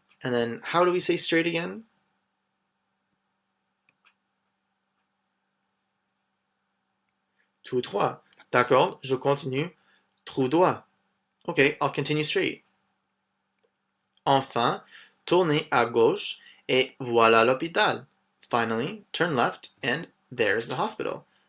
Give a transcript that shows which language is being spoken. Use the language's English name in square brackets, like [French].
[English] And then, how do we say straight again? [French] Tout droit. D'accord, je continue. Tout droit. [English] Okay, I'll continue straight. [French] Enfin, tournez à gauche et voilà l'hôpital. [English] Finally, turn left and there's the hospital.